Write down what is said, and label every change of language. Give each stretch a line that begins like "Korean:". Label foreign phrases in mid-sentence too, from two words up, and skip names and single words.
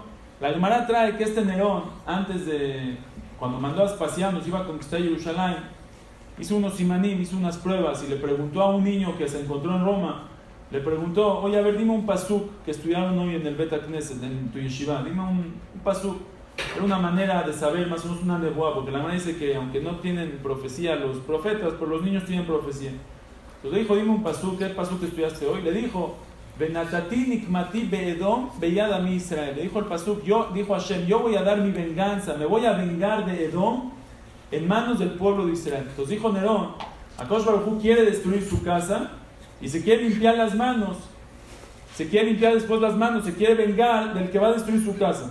Spanish: La Gemara trae que este Nerón, cuando mandó a Aspasianus, iba a conquistar Jerusalén, hizo unos simanim, hizo unas pruebas y le preguntó a un niño que se encontró en Roma, le preguntó, oye, a ver, dime un pasuk que estudiaron hoy en el
Hebrew: בית הכנסת,
Spanish: en tu yeshiva, dime un pasuk. Era una manera de saber, más o menos una nebuá, porque la Gemara dice que aunque no tienen profecía los profetas, pero los niños tienen profecía. Entonces le dijo, dime un pasuk, ¿qué pasuk que estudiaste hoy? Le dijo,
Hebrew: ונתתי נקמתי באדום ביד עמי ישראל.
Spanish: Le dijo el pasuk, dijo Hashem, yo voy a dar mi venganza, me voy a vengar de Edom en manos del pueblo de Israel. Entonces dijo Nerón,
Hebrew: הקדוש ברוך הוא
Spanish: quiere destruir su casa y se quiere limpiar las manos, se quiere limpiar después las manos, se quiere vengar del que va a destruir su casa.